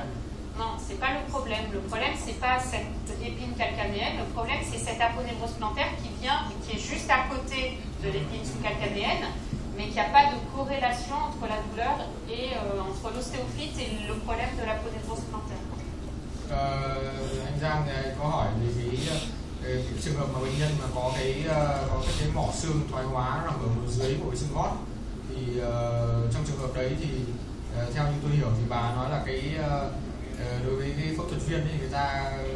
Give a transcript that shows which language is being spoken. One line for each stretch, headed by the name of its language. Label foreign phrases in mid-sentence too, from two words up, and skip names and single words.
French: Non, c'est pas le problème. Le problème, c'est pas cette épine calcanéenne. Le problème, c'est cette aponevrose plantaire qui est juste à côté de l'épine sous-calcanéenne, mais qui n'a pas de corrélation entre la douleur et entre l'ostéophyte et le problème de l'aponevrose plantaire.
Vietnamese: Anh Giang có hỏi về cái trường hợp mà bệnh nhân mà có cái mỏ xương thoái hóa nằm ở dưới của cái xương gót, thì trong trường hợp đấy thì theo như tôi hiểu thì bà nói là đối với cái phẫu thuật viên thì người ta